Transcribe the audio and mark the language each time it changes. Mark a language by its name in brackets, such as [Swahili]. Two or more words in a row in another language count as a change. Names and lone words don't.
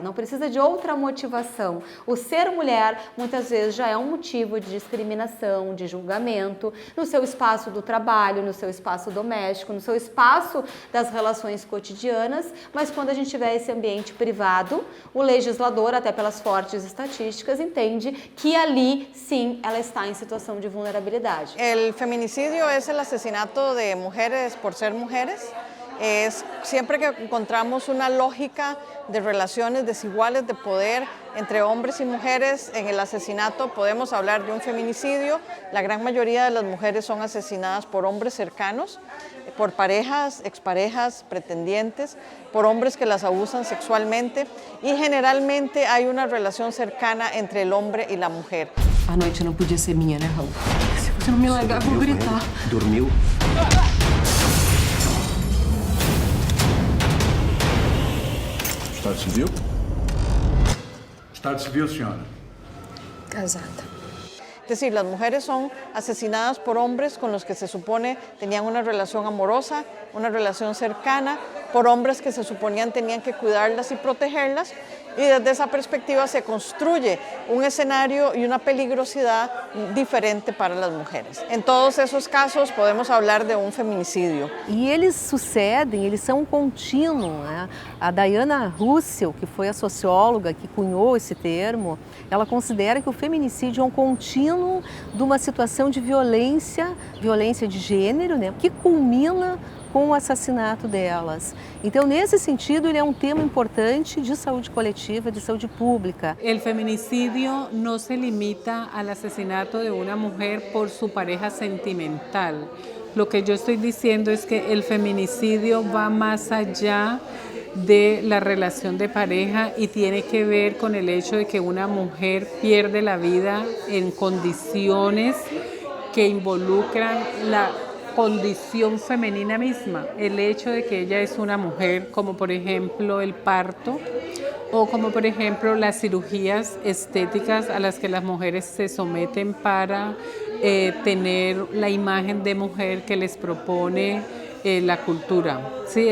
[Portuguese] Não precisa de outra motivação. O ser mulher, muitas vezes, já é um motivo de discriminação, de julgamento, no seu espaço do trabalho, no seu espaço doméstico, no seu espaço das relações cotidianas, mas quando a gente tiver esse ambiente privado, o legislador, até pelas fortes estatísticas, entende que ali, sim, ela está em situação de vulnerabilidade. [Spanish] El feminicídio es el asesinato de mujeres por ser mujeres. Es siempre que encontramos una lógica de relaciones desiguales de poder entre hombres y mujeres en el asesinato, podemos hablar de un feminicidio. La gran mayoría de las mujeres son asesinadas por hombres cercanos, por parejas, exparejas, pretendientes, por hombres que las abusan sexualmente y generalmente hay una relación cercana entre el hombre y la mujer. [Portuguese] A noite não podia ser minha, né, Raul? Se você não me largar, eu vou gritar. Dormiu? Estado civil? Estado civil, senhora. Casada. [Spanish] Es decir, las mujeres son asesinadas por hombres con los que se supone tenían una relación amorosa, una relación cercana, por hombres que se suponían tenían que cuidarlas y protegerlas, y desde esa perspectiva se construye un escenario y una peligrosidad diferente para las mujeres. En todos esos casos podemos hablar de un feminicidio. [Portuguese] E eles sucedem, eles são um contínuo, né? A Diana Russell, que foi a socióloga que cunhou esse termo, ela considera que o feminicídio é um contínuo de uma situação de violência de gênero, né? Que culmina com o assassinato delas. Então, nesse sentido, ele é um tema importante de saúde coletiva, de saúde pública. [Spanish] El feminicidio no se limita al asesinato de una mujer por su pareja sentimental. Lo que yo estoy diciendo es que el feminicidio va más allá de la relación de pareja y tiene que ver con el hecho de que una mujer pierde la vida en condiciones que involucran la condición femenina misma, el hecho de que ella es una mujer, como por ejemplo el parto o como por ejemplo las cirugías estéticas a las que las mujeres se someten para tener la imagen de mujer que les propone la cultura, ¿sí?